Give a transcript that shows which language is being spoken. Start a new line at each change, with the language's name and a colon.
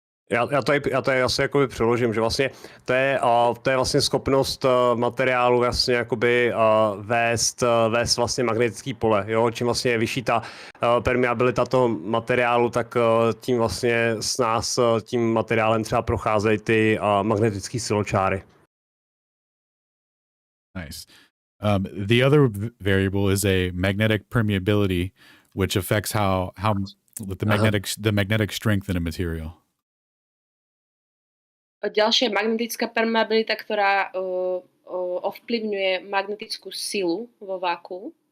Czech: Já to asi jakoby přeložím, že vlastně to je vlastně schopnost materiálu vlastně jakoby vést vlastně magnetický pole, jo, čím vlastně je vyšší ta permeabilita toho materiálu, tak tím vlastně tím materiálem třeba procházejí ty magnetický siločáry.
English: Nice. The other variable is a magnetic permeability, which affects how with the magnetic strength in a material.
Slovak: Ďalšia je magnetická permeabilita, ktorá ovplyvňuje magnetickú silu vo váku.